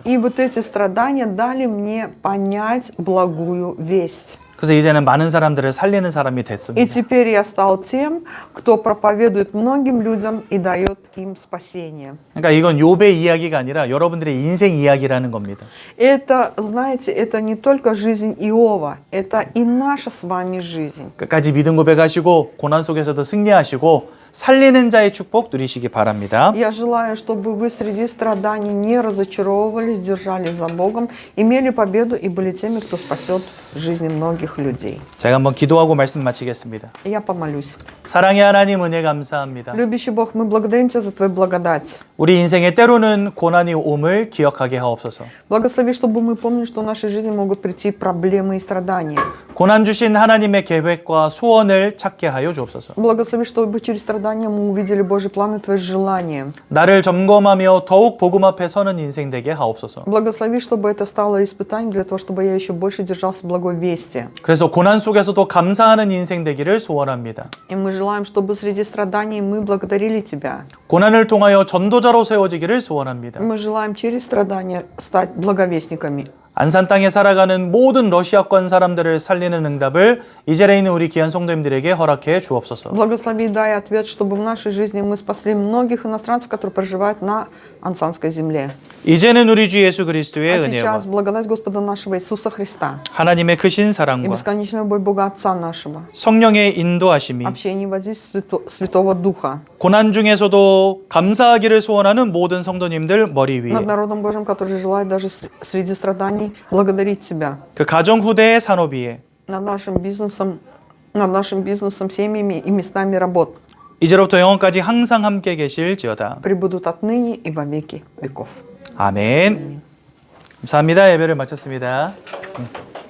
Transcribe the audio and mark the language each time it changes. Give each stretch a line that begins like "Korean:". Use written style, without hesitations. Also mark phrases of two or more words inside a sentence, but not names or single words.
Russian: И вот эти страдания дали мне понять благую весть.
Korean: 그래서 이제는 많은 사람들을 살리는 사람이
Russian: И
Korean: 됐습니다.
Russian: теперь я стал тем, кто проповедует многим людям и дает им спасение.
Korean: 그러니까 이건 욥의 이야기가 아니라 여러분들의 인생 이야기라는 겁니다.
Russian: Это, знаете, это не только жизнь Иова, это и наша с вами жизнь.
Korean: 끝까지 믿음 고백하시고 고난 속에서도 승리하시고 살리는 자의 축복 누리시기 바랍니다.
Russian: Я желаю, чтобы вы среди страданий не разочаровывались, держались за Богом, имели победу и были теми, кто спасет жизни многих людей.
Korean: 제가 한번 기도하고 말씀 마치겠습니다.
Russian: Я помолюсь.
Korean: 사랑의 하나님 은혜 감사합니다.
Russian: Любящий Бог, мы благодарим Тебя за Твою благодать.
Korean: 우리 인생에 때로는 고난이 옴을 기억하게 하옵소서.
Russian: Благослови, чтобы мы помнили, что в нашей жизни могут прийти проблемы и страдания.
Korean: 고난 주신 하나님의 계획과 소원을 찾게 하여 주옵소서.
Russian: Благослови, чтобы через страдания мы увидели Божий план и Твои желания.
Korean: 나를 점검하며 더욱 복음 앞에 서는 인생 되게 하옵소서.
Russian: Благослови, чтобы это стало испытанием для того, чтобы я еще больше держался благой вести.
Korean: 그래서 고난 속에서도 감사하는 인생 되기를 소원합니다.
Russian: И мы желаем, чтобы среди страданий мы благодарили Тебя.
Korean: 고난을 통하여 전도자로 세워지기를 소원합니다.
Russian: Мы желаем через страдания стать благовестниками.
Korean: 안산 땅에 살아가는 모든 러시아권 사람들을 살리는 응답을 이제래 있는 우리 귀한 성도님들에게 허락해 주옵소서.
Russian: Благослови, дай ответ, чтобы в нашей жизни мы спасли многих иностранцев, которые проживают на Ансанской земле.
Korean: 이제는 우리 주 예수 그리스도의
Russian: А
Korean: 은혜와
Russian: сейчас благодать Господа нашего Иисуса Христа
Korean: 하나님의 크신
Russian: и
Korean: 사랑과
Russian: бесконечная любовь Бога Отца нашего,
Korean: 성령의 인도하심이
Russian: общение и воздействие Святого Духа
Korean: 고난 중에서도 감사하기를 소원하는 모든 성도님들 머리 위에
Russian: над народом Божьим, который желает даже среди страданий благодарить Тебя,
Korean: 그 가정 후대의 산업 위에
Russian: над нашим бизнесом, семьями и местами работ
Korean: 이제로부터 영원까지 항상 함께 계실지어다.
Russian: пребудут отныне и во веки веков.
Korean: 아멘. 감사합니다. 예배를 마쳤습니다.